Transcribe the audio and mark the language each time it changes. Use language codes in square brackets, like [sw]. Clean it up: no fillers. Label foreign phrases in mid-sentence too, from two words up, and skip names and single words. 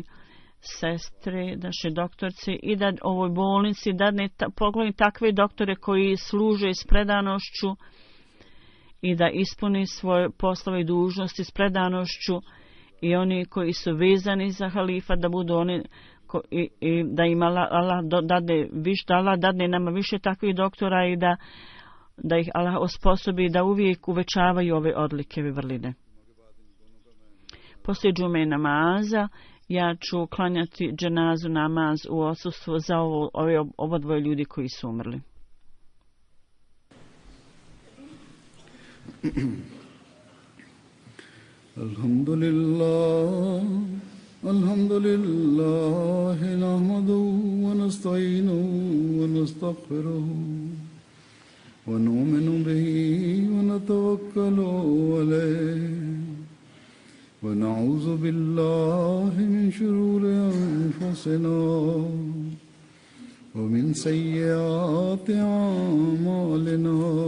[bs] sestre, naše doktorci, i da ovoj bolnici pokloni takve doktore koji služe s predanošću i da ispuni svoje poslove i dužnosti s predanošću, i oni koji su vezani za halifa da budu oni i da im Allah dadne nama više takvih doktora i da ih Allah osposobi da uvijek uvećavaju ove odlike i vrline. Poslije džume namaza ja ću klanjati dženazu namaz u odsustvu za ovo dvoje ljudi koji su umrli. [ar] الحمد لله، نحمده ونستعينه ونستغفره ونؤمن به ونتوكل عليه ونعوذ بالله من شرور أنفسنا ومن سيئات أعمالنا